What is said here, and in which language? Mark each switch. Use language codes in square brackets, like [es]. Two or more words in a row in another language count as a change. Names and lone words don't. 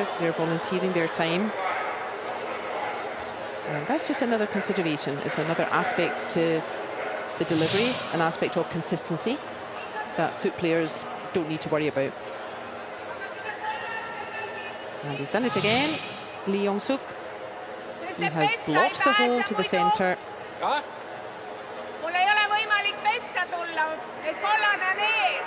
[en] They're volunteering their time. And that's just another consideration. It's another aspect to the delivery, an aspect of consistency that foot players don't need to worry about. And he's done it again. Lee Yong-suk. He has blocked the hole to the centre. [et] Mul ei ole võimalik pesta tulla, et kollane on ees.